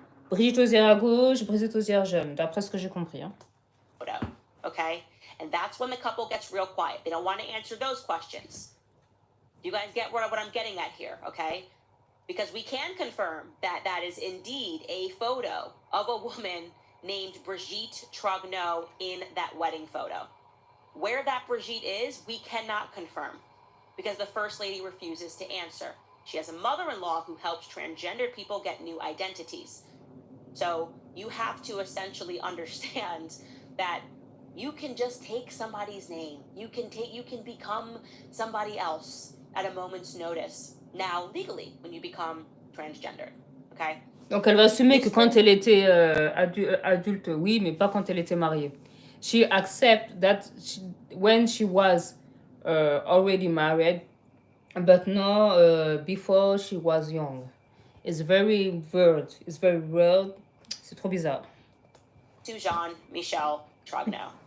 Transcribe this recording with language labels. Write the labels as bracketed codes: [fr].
[fr] Brigitte Osier à gauche, Brigitte Osier jeune, d'après ce que j'ai compris. Hein. [en] Okay? And that's when the couple gets real quiet. They don't want to answer those questions. You guys get what I'm getting at here, okay? Because we can confirm that that is indeed a photo of a woman named Brigitte Trogneux in that wedding photo. Where that Brigitte is, we cannot confirm, because the First Lady refuses to answer. She has a mother-in-law who helps transgender people get new identities. So you have to essentially understand that you can just take somebody's name. You can become somebody else at a moment's notice. Now, legally, when you become transgender, okay? [fr] Donc elle va assumer que quand elle était adulte, oui, mais pas quand elle était mariée. [en] She accept that when she was already married, but no, before she was young. It's very weird. It's very weird. [fr] C'est trop bizarre. [en] To Jean-Michel Trogneux.